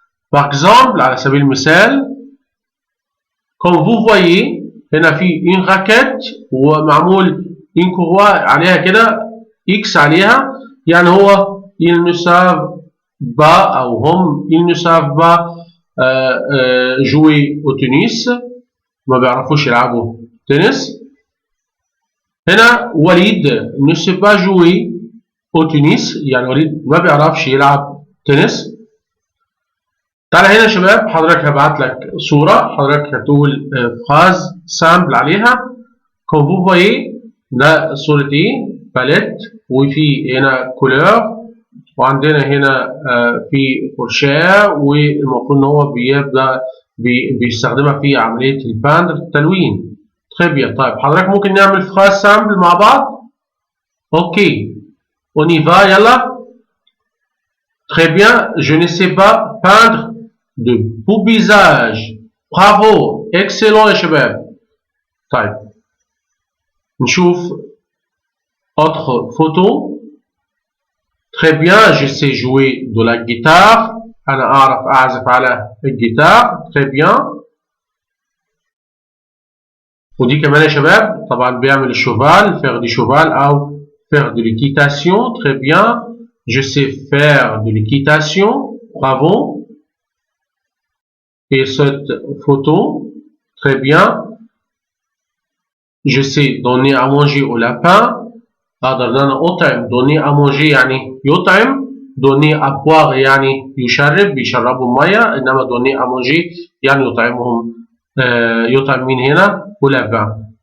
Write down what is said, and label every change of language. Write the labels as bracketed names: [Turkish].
[French] Par exemple, [Arabic] على سبيل المثال, [French] comme vous voyez, [Arabic] هنا في [French] une raquette [Arabic] ومعمول [French] une courroie [Arabic] عليها كده X عليها يعني هو [French] ils ne savent pas [Arabic] أو هم [French] ils ne savent pas jouer au tennis [Arabic] ما بيعرفوش يلعبوا تنس. هنا وليد [French] ne sait pas jouer au tennis [Arabic] يعني وليد ما بيعرفش يلعب تنس. تعالى هنا يا شباب حضرتك هبعت لك صورة حضرتك هتقول فراز سامبل عليها. [French] comme vous voyez [Arabic] ده صورة ايه باليت وفي هنا كولور وعندنا هنا في فرشاة والمفروض ان هو بيبدأ بيستخدمها في عملية الباندر التلوين. [French] très bien. [Arabic] طيب حضرتك ممكن نعمل فراز سامبل مع بعض. [French] اوكي on y va يلا. très bien. je ne sais pas peindre de beaux visages. Bravo. [Arabic] Excellent يا شباب. طيب نشوف [French] autre photo. Très bien. Je sais jouer de la guitare. [Arabic] أنا أعرف أعزف على الجيتار. [French] Très bien. [Arabic] ودي كمان يا شباب طبعا بيعمل الشوفال [French] faire du cheval [Arabic] أو [French] faire de l'équitation. Très bien. Je sais faire de l'équitation. Bravo. Et cette photo, très bien. Je sais donner à manger au lapin. [Arabic] أقدر إن أنا أطعم. [French] donner à manger [Arabic] يعني يطعم. [French] donner à boire [Arabic] يعني يشرب بيشربوا مية. إنما [French] donner à manger [Arabic] يعني يطعمهم يطعم مين هنا؟ [French] au lapin.